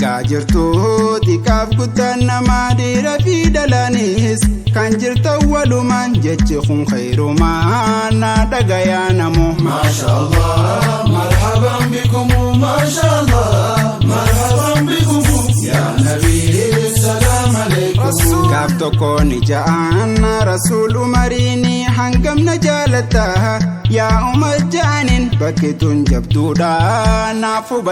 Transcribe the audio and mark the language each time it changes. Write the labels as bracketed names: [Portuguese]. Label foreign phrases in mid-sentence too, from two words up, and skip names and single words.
[Oromo] jirtu xiqqaaf guddaan namaa dhiira fi dhalaanis, kan jirtan walumaan jechi kun khayrumaa na dhagayaa namo. [Arabic] ما شاء الله، مرحبا بكم، ما شاء الله، مرحبا بكم، يا نبي، السلام عليكم. [Oromo] Gaaf tokko ni ja'an Rasuul Umariin, hangam na jaalatta yaa Umar ja'aniin, bakki tun jabduudha naaf